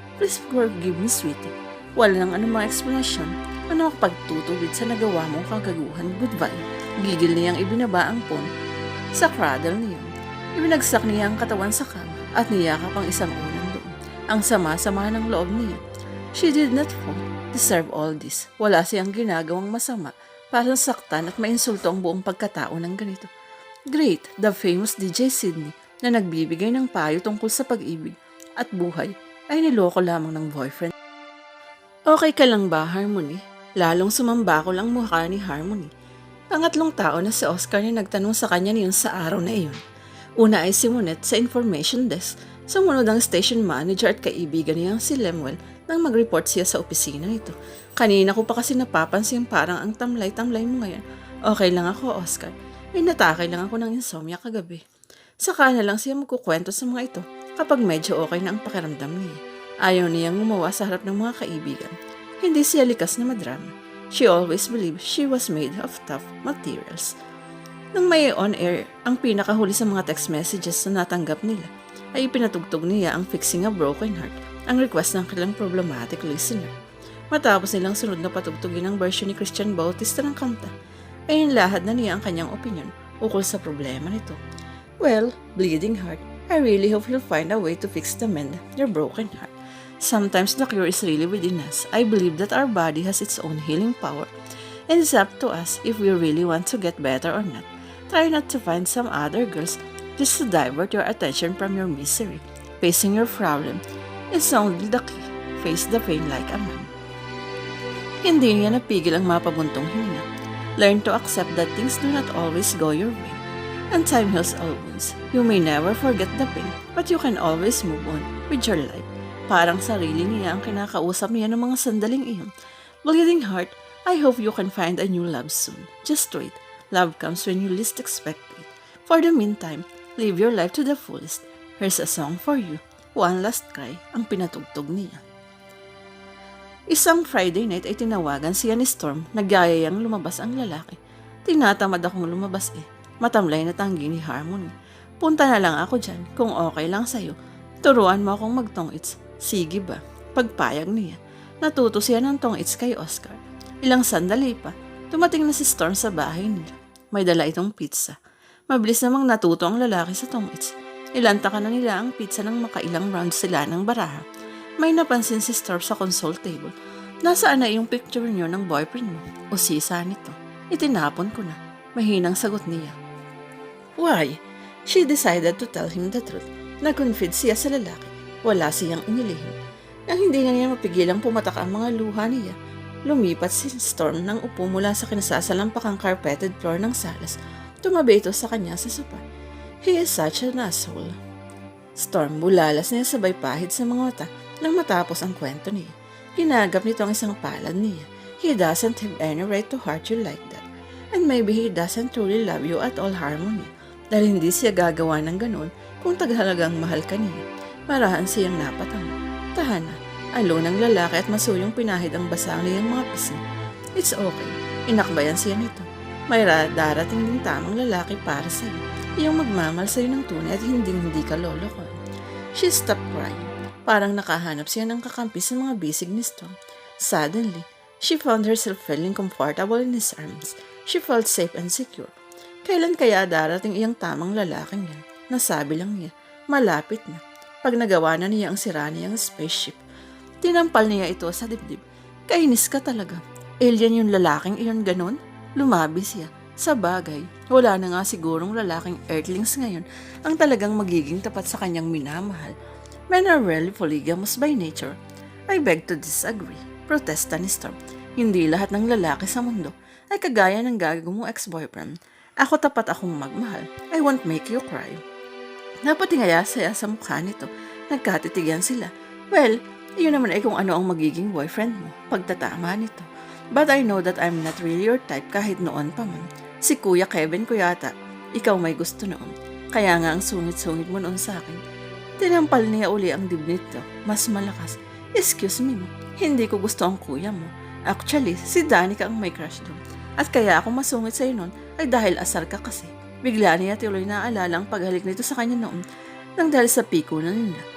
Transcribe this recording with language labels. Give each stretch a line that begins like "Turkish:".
English: Please forgive me, sweetie.
Filipino: Wala nang anumang explanation. Ano ang pagtutuwid sa nagawa mong kagaguhan? Goodbye. Gigil niyang ibinaba ang phone sa cradle niya. Ibinagsak niya ang katawan sa kama at niyakap ang isang unang doon. Ang sama-sama ng loob niya.
English: She did not deserve all this.
Filipino: Wala siyang ginagawang masama para saktan at mainsulto ang buong pagkatao ng ganito.
English: Great, the famous
Filipino: DJ Sydney na nagbibigay ng payo tungkol sa pag-ibig at buhay ay niloko lamang ng boyfriend. Okay ka lang ba, Harmony? Lalong sumambako lang mukha ni Harmony. Pangatlong tao na si Oscar na nagtanong sa kanya niyon sa araw na iyon. Una ay si Monet sa information desk. Sumunod ang station manager at kaibigan niyang si Lemuel nang mag-report siya sa opisina nito. Kanina ko pa kasi napapansin parang ang tamlay-tamlay mo ngayon. Okay lang ako, Oscar. Inatakay lang ako ng insomnia kagabi. Saka na lang siya magkukwento sa mga ito kapag medyo okay na ang pakiramdam niya. Ayaw niyang gumawa sa harap ng mga kaibigan. Hindi siya likas na madrama.
English: She always believed she was made of tough materials.
Filipino: Nang may on-air ang pinakahuli sa mga text messages na natanggap nila, ay ipinatugtog niya ang Fixing a Broken Heart, ang request ng kanilang problematic listener. Matapos nilang sunod na patugtugin ang version ni Christian Bautista ng kanta, ay inlahad na niya ang kanyang opinion ukol sa problema nito.
English: Well, bleeding heart, I really hope you'll find a way to fix the mend your broken heart. Sometimes the cure is really within us. I believe that our body has its own healing power, and it's up to us if we really want to get better or not. Try not to find some other girls just to divert your attention from your misery. Facing your problem is only the key. Face the pain like a man.
Filipino: Hindi niya napigil ang mapabuntong hininga.
English: Learn to accept that things do not always go your way. And time heals all wounds. You may never forget the pain, but you can always move on with your life.
Filipino: Parang sarili niya ang kinakausap niya ng mga sandaling iyon.
English: Bleeding heart, I hope you can find a new love soon. Just wait. Love comes when you least expect it. For the meantime, live your life to the fullest. Here's a song for you.
Filipino: One Last Cry ang pinatugtog niya. Isang Friday night ay tinawagan siya ni Storm. Nagyayayang lumabas ang lalaki. Tinatamad akong lumabas eh. Matamlay na tanggi ni Harmony. Punta na lang ako dyan kung okay lang sa'yo. Turuan mo akong magtong-its. Sige ba? Pagpayag niya. Natuto siya ng tong-its kay Oscar. Ilang sandali pa, dumating na si Storm sa bahay nila. May dala itong pizza. Mabilis namang natuto ang lalaki sa tong-its. Ilanta na nila ang pizza nang makailang rounds sila ng baraha. May napansin si Storm sa console table. Nasaan na yung picture niyo ng boyfriend mo? O sisa nito? Itinapon ko na. Mahinang sagot niya. Why? She decided to tell him the truth. Nag-confide siya sa lalaki. Wala siyang inilihim. Nang hindi na niya mapigilang pumatak ang mga luha niya, lumipat si Storm ng upo mula sa kinasasalampakang carpeted floor ng salas. Tumabi ito sa kanya sa sopa.
English: He is such an asshole.
Filipino: Storm, bulalas niya sabay pahid sa mga mata nang matapos ang kwento niya. Ginagap nito ang isang palad niya.
English: He doesn't have any right to hurt you like that. And maybe he doesn't truly love you at all, Harmony.
Filipino: Dahil hindi siya gagawa ng ganun kung taghalagang mahal ka niya. Marahan siyang napatang. Tahana, alo ng lalaki at masuyong pinahid ang basang niyang mga pisngi.
English: It's okay.
Filipino: Inakbayan siya nito. May darating din tamang lalaki para sa'yo. Iyong magmamahal sa'yo ng tunay at hindi ka lolokon.
English: She stopped crying.
Filipino: Parang nakahanap siya ng kakampi sa mga bisig ni Storm.
English: Suddenly, she found herself feeling comfortable in his arms. She felt safe and secure.
Filipino: Kailan kaya darating iyang tamang lalaking yan? Nasabi lang niya, malapit na. Pag nagawa na niya ang sira niyang spaceship, tinampal niya ito sa dibdib. Kainis ka talaga. Alien yung lalaking iyon ganon? Lumabi siya. Sa bagay, wala na nga sigurong lalaking earthlings ngayon ang talagang magiging tapat sa kanyang minamahal.
English: Men are really polygamous by nature. I beg to disagree.
Filipino: Protesta ni Storm. Hindi lahat ng lalaki sa mundo ay kagaya ng gago mong ex-boyfriend. Ako tapat akong magmahal.
English: I won't make you cry.
Filipino: Napatingaya siya sa mukha nito. Nagkatitigan sila. Well, iyon naman ay kung ano ang magiging boyfriend mo. Pagtatama nito.
English: But I know that I'm not really your type
Filipino: kahit noon pa man. Si Kuya Kevin ko yata. Ikaw may gusto noon. Kaya nga ang sungit-sungit mo noon sa akin. Tinampal niya uli ang dibdib nito. Mas malakas. Excuse me, hindi ko gusto ang kuya mo. Actually, si Danica ang may crush doon. At kaya ako masungit sa'yo noon ay dahil asar ka kasi. Bigla niya tuloy naaalala ang paghalik nito sa kanya noon nang dahil sa piko na nila.